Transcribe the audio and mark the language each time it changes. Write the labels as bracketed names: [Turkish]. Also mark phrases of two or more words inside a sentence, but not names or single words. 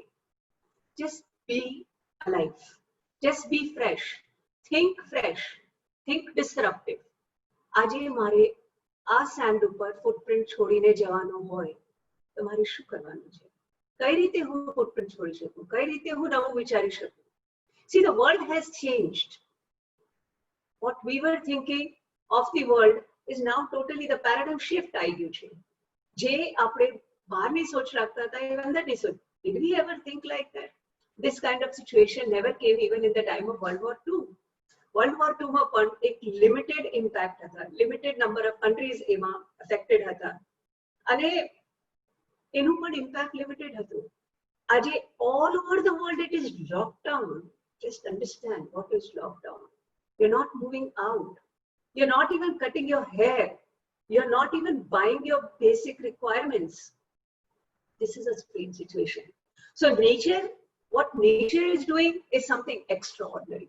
[English] just be alive, just be fresh, think fresh, think disruptive. [Gujarati] આજે મારે આ સેન્ડ ઉપર ફૂટપ્રિન્ટ છોડીને જવાનો હોય તો મારે શું કરવાનું છે? કઈ રીતે હું ફૂટપ્રિન્ટ છોડી શકું? કઈ રીતે હું નવું વિચારી શકું? [English] See, the world has changed. What we were thinking of the world is now totally the paradigm shift [Gujarati] આવી ગયું છે. જે આપણે બહારની સોચ રાખતા હતા એ અંદરની સોચ. [English] Did we ever think like that? This kind of situation never came even in the time of World War II. [Gujarati] World War II માં પણ એક [English] limited impact [Gujarati] હતા, [English] limited number of countries [Gujarati] એમાં અફેક્ટેડ હતા અને એનું પણ [English] impact limited [Gujarati] હતું. [English] આજે all over the world it is lockdown. Just understand what is lockdown. You're not moving out. You're not even cutting your hair. You're not even buying your basic requirements. This is a strange situation. So nature, what nature is doing is something extraordinary.